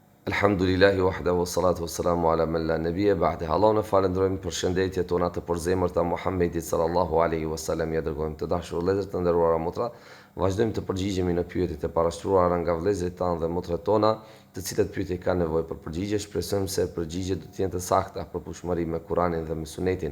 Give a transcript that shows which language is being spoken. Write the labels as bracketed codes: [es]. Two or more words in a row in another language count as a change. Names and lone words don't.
[ar] الحمد لله وحده والصلاة والسلام على من لا نبي بعده. [sq] Allah në falenderojmë për shëndetjet tona të përzemërta Muhammedit [ar] صلى الله عليه وسلم, [sq] ja dërgojmë të dashur vëllezër të nderuara motra. Vazhdojmë të përgjigjemi në pyetjet e parashtruara nga vëllezërit tanë dhe motrat tona, të cilët pyetje kanë nevojë për përgjigje. Shpresojmë se përgjigjet do të jenë të sakta për pushmëri me Kur'anin dhe me Sunetin.